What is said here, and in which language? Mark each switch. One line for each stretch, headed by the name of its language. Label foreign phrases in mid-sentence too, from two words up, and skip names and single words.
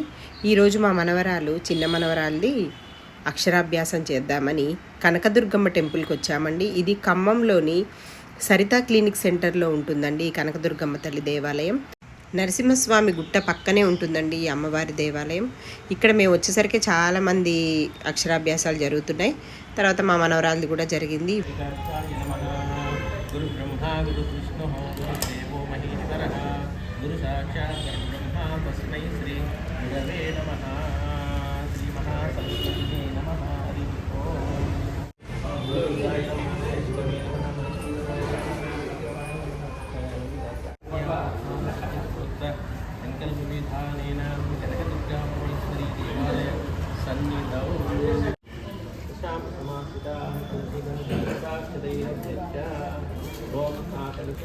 Telugu: ఈరోజు మా మనవరాలు, చిన్న మనవరాలది అక్షరాభ్యాసం చేద్దామని కనకదుర్గమ్మ టెంపుల్కి వచ్చామండి. ఇది ఖమ్మంలోని సరితా క్లినిక్ సెంటర్లో ఉంటుందండి ఈ కనకదుర్గమ్మ తల్లి దేవాలయం. నరసింహస్వామి గుట్ట పక్కనే ఉంటుందండి ఈ అమ్మవారి దేవాలయం. ఇక్కడ మేము వచ్చేసరికి చాలామంది అక్షరాభ్యాసాలు జరుగుతున్నాయి. తర్వాత మా మనవరాలది కూడా జరిగింది.
Sanskrit: गुरु ब्रह्मा गुरु विष्णु गुरुदेवो महेश्वरः गुरु साक्षात् ब्रह्मा तस्मै श्री गुरवे नमः. श्री महासरस्वती नमः. हरि संकल्पविधानेन कनकदुर्गापरमेश्वरी देवालय सन्निधौ ओम आकर्षे